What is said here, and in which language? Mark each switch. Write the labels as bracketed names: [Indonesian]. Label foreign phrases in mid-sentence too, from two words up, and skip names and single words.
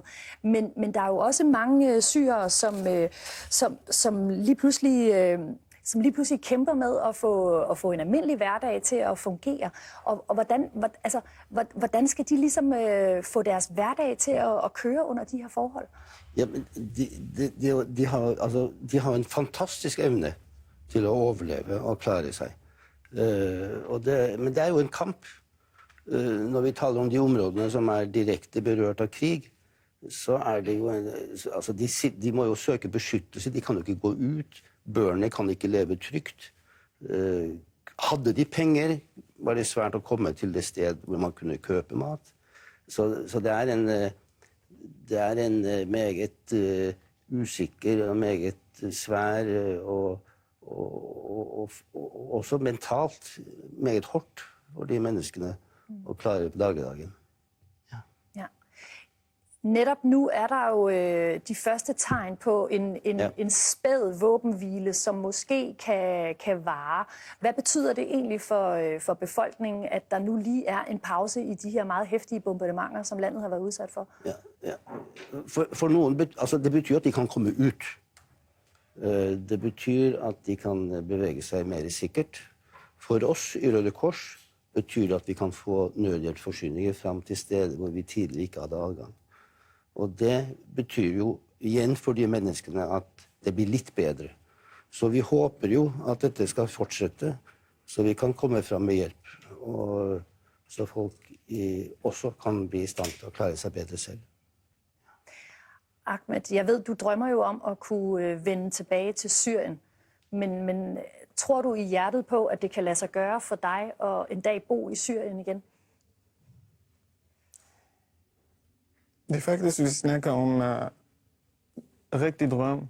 [Danish] Men der er jo også mange syrere, som lige pludselig kæmper med at få en almindelig hverdag til at fungere. Og hvordan skal de ligesom få deres hverdag til at køre under de her forhold? Ja, men de har en fantastisk evne til at overleve og klare sig. Men det er jo en kamp. [Norwegian] Når vi taler om de områdene som er direkte berørt av krig, så er det jo de må jo søke beskyttelse, de kan jo ikke gå ut. Børnene kan ikke leve trygt. Hadde de penger, var det svært å komme til det sted hvor man kunne køpe mat. Så det er en meget usikker og meget svær og også mentalt meget hårdt for de menneskene å klare på dagligdagen. [Danish] Netop nu er der jo de første tegn på en spæd våbenhvile, som måske kan vare. Hvad betyder det egentlig for befolkningen, at der nu lige er en pause i de her meget heftige bombardementer, som landet har været udsat for? [Norwegian] Ja. For noen, det betyr at de kan komme ut. Det betyr at de kan bevege seg mer sikkert. For oss i Røde Kors betyr det at vi kan få nødhjelpsforsyninger frem til steder hvor vi tidligere ikke hadde adgang. Og det betyr jo igjen for de menneskene at det blir litt bedre. Så vi håper jo at dette skal fortsette, så vi kan komme frem med hjelp. Og så folk også kan bli i stand til å klare seg bedre selv. [Danish] Ahmed, jeg ved, du drømmer jo om at kunne vende tilbage til Syrien. Men tror du i hjertet på, at det kan lade sig gøre for dig at en dag bo i Syrien igen? Det er faktisk, vi snakker om rigtig drøm.